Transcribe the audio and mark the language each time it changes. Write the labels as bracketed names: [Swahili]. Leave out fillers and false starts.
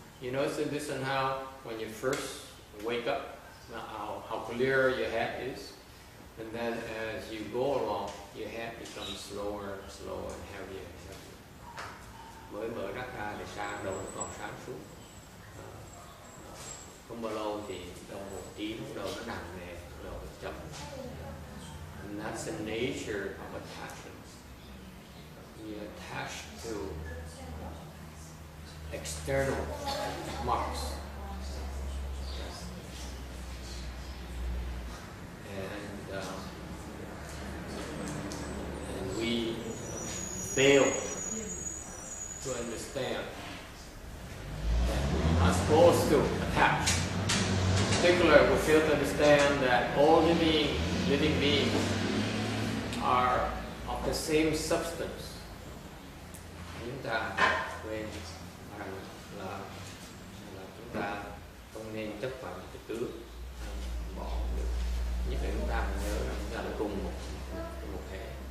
[English] noticing this and how when you first wake up, how clear your head is, and then as you go along, your head becomes slower and heavier and heavier. [Vietnamese] Mới mở mắt ra thì sáng đầu nó còn sáng suốt. Không bao lâu thì đầu một tiếng, đầu nó nặng nề, đầu nó chậm. [English] And that's the nature of attachments. You attach to external marks. And we fail to understand that we are supposed to attach. In particular, we fail to understand that all living beings are of the same substance. [Vietnamese] Chúng ta quên rằng là chúng ta không nên chấp vào những cái thứ bỏ được. Nhất là chúng ta nhớ rằng chúng ta là cùng một thể.